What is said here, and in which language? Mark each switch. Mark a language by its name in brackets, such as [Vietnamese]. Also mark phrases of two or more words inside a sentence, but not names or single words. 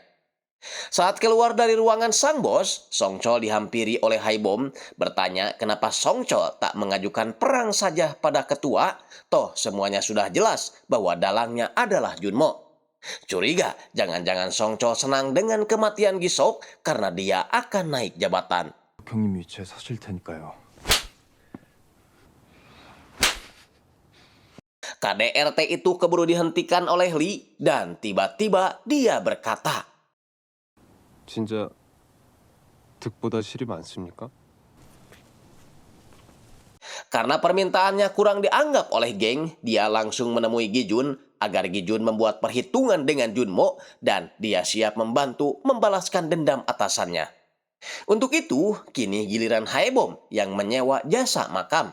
[Indonesian] Saat keluar dari ruangan sang bos, Song Chol dihampiri oleh Haibom bertanya kenapa Song Chol tak mengajukan perang saja pada ketua, toh semuanya sudah jelas bahwa dalangnya adalah Junmo. Curiga jangan-jangan Song Chol senang dengan kematian Gisok karena dia akan naik jabatan. [Korean] 형님 위치에 서실 테니까요. [Indonesian] KDRT itu keburu dihentikan oleh Lee dan tiba-tiba dia berkata, [Korean] 진짜 득보다 실이 많습니까? [Indonesian] karena permintaannya kurang dianggap oleh geng, dia langsung menemui Gijun agar Gijun membuat perhitungan dengan Junmo dan dia siap membantu membalaskan dendam atasannya. Untuk itu, kini giliran Haebom yang menyewa jasa makam.